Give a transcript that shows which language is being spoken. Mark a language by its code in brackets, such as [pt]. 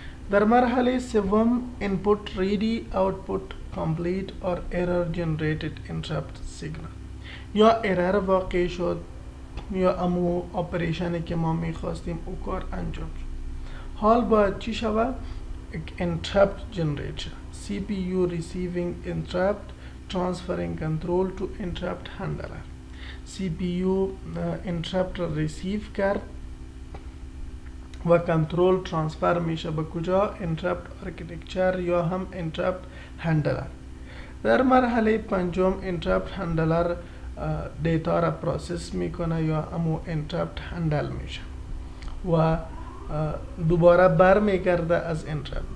[fa] در مرحله سوم input ready output complete or error generated interrupt signal، یا ارر واقع شد یا امو اپریشنی که ما میخواستیم او کار انجام شد. حال باید چی شود؟ interrupt generate. [en] CPU receiving interrupt transferring control to interrupt handler. [fa] CPU interrupt را ریسیو کرد و کنترل ترانسفر میشه به کجا؟ interrupt architecture یا هم interrupt handler. در مرحله پنجم interrupt handler دیتا را پروسس میکنه یا امو انترپت هندل میشه و دوباره بر میگرده از انترپت.